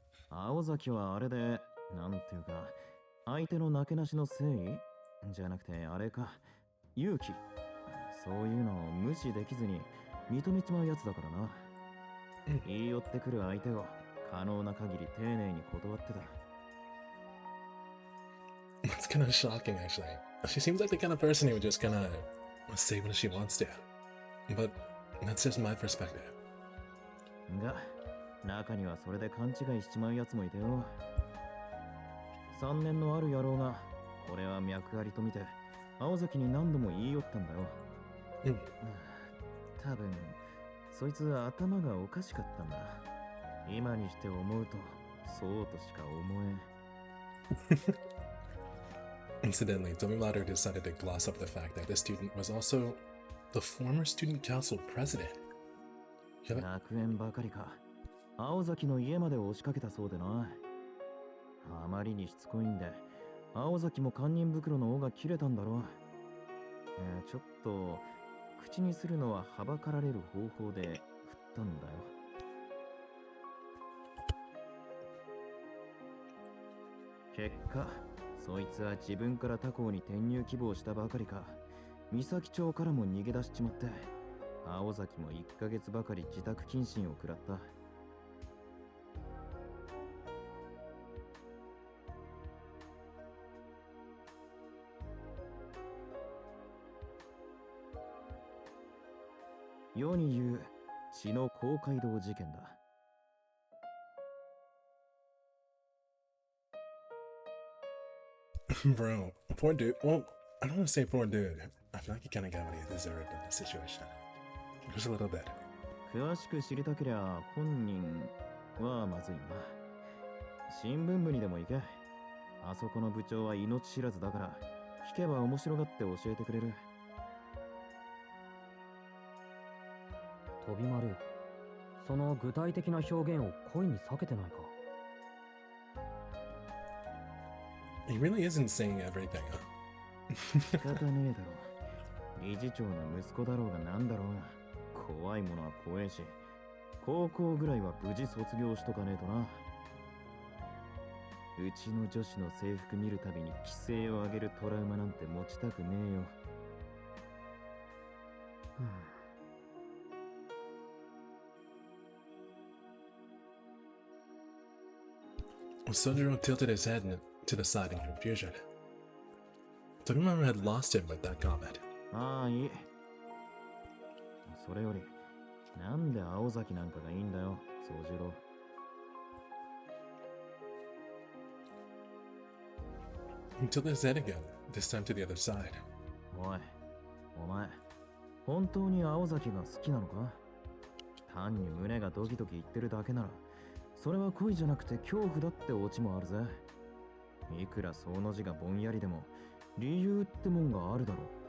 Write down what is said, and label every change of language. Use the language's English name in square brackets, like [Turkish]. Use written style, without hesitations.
[Japanese] 青崎はあれで、なんていうか、相手のなけなしの誠意じゃなくてあれか、勇気、そういうのを無視できずに認めちまうやつだからな。言い寄ってくる相手を可能な限り丁寧に断ってた。 [English] That's kind of shocking, actually. She seems like the kind of person who would just kind of say what she wants to. But that's just my perspective. [Japanese] が、中にはそれで勘違いしちまうやつもいてよ。 3年のある野郎が、これは脈ありと見て、青崎に何度も言い寄ったんだよ。多分、そいつは頭がおかしかったんだ。今にして思うと、そうとしか思えん。 [English] Incidentally, Tomimaru decided to gloss over the fact that this student was also the former student council president. [Japanese] 楽園ばかりか。青崎の家まで押しかけたそうでな。あまりにしつこいんで、青崎も堪忍袋の尾が切れたんだろう。ちょっと口にするのははばかられる方法で振ったんだよ。結果、そいつは自分から他校に転入希望したばかりか、三崎町からも逃げ出しちまって、青崎も1ヶ月ばかり自宅謹慎を食らった。世に言う血の公会堂事件だ。 [English] Bro, poor dude. Well, I don't want to say poor dude. I feel like he kind of got what he deserved in this situation. Just a little bit. [Japanese] 詳しく知りたけりゃ本人はまずいな。新聞部にでも行け。あそこの部長は命知らずだから、聞けば面白がって教えてくれる。飛び丸、その具体的な表現を声に避けてないか。 [English] He really isn't saying everything, huh? [Japanese] 仕方ねえだろ。理事長の息子だろうがなんだろうが、怖いものは怖えし、高校ぐらいは無事卒業しとかねえとな。うちの女子の制服見るたびに規制を上げるトラウマなんて持ちたくねえよ。 [English] Sojiro tilted his head to the side in confusion. Tobimaru had lost him with that comment. [Japanese] ああ、いい。それより、なんで青崎なんかがいいんだよ、宗次郎。 [English] He tilted his head again, this time to the other side. [Japanese] おい、お前、本当に青崎が好きなのか？単に胸がドキドキ言ってるだけなら、それは恋じゃなくて恐怖だってオチもあるぜ。いくらその字がぼんやりでも、理由ってもんがあるだろう。